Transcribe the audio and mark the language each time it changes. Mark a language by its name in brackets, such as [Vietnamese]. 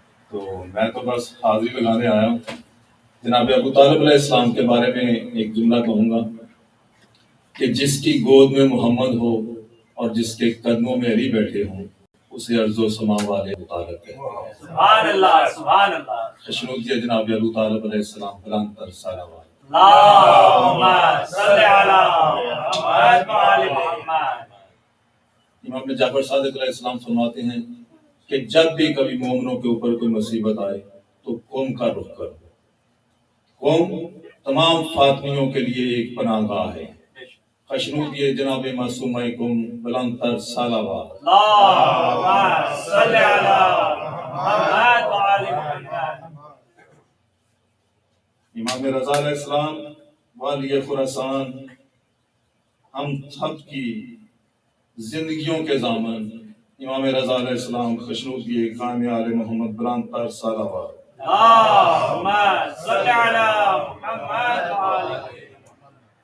[Urdu] تو میں تو بس حاضری لگانے آیا ہوں. جناب ابو طالب علیہ السلام کے بارے میں ایک جملہ کہوں گا کہ جس کی گود میں محمد ہو اور جس کے قدموں میں علی بیٹھے ہوں اسے ارض و سما والے ابو طالب کہتے ہیں. سبحان اللہ سبحان اللہ. خوشنودی جناب ابو طالب علیہ السلام بلند تر صلوات. [Arabic] اللهم صل على محمد وآل محمد. [Urdu] امام جعفر صادق علیہ السلام فرماتے ہیں کہ جب بھی کبھی مومنوں کے اوپر کوئی مصیبت آئے تو قوم کا رخ کرو. قوم تمام فاطمیوں کے لیے ایک پناہ گاہ ہے. خوشنودی جناب معصومہ بلند تر صلوات. [Arabic] اللهم صل على محمد وآل محمد. [Urdu] امام رضا علیہ السلام والی خراسان ہم سب کی زندگیوں کے ضامن امام رضا علیہ السلام خوشنودی قائم آل محمد بلند تر صلوات. [Arabic] اللهم صل على محمد وآل محمد.